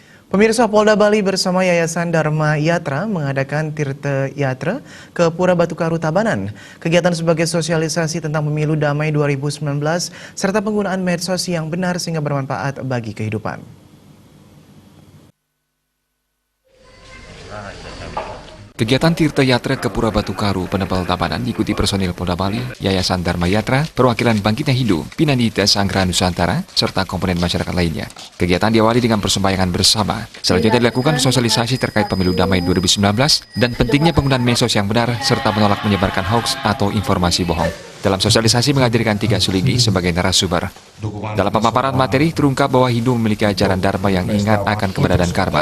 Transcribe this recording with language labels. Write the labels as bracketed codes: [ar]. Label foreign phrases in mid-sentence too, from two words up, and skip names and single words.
[id] Pemirsa, Polda Bali bersama Yayasan Dharma Yatra mengadakan Tirta Yatra ke Pura Batu Karu Tabanan. Kegiatan sebagai sosialisasi tentang pemilu damai 2019 serta penggunaan medsos yang benar sehingga bermanfaat bagi kehidupan. Kegiatan Tirta Yatra ke Pura Batu Karu Penempel Tabanan diikuti personil Polda Bali, Yayasan Dharma Yatra, perwakilan Bangkitnya Hindu, Pinanita Sanggra Nusantara, serta komponen masyarakat lainnya. Kegiatan diawali dengan persembahyangan bersama. Selanjutnya dilakukan sosialisasi terkait pemilu damai 2019 dan pentingnya penggunaan medsos yang benar serta menolak menyebarkan hoax atau informasi bohong. Dalam sosialisasi menghadirkan 3 suligi sebagai narasumber. Dalam pemaparan materi terungkap bahwa Hindu memiliki ajaran Dharma yang ingat akan keberadaan karma.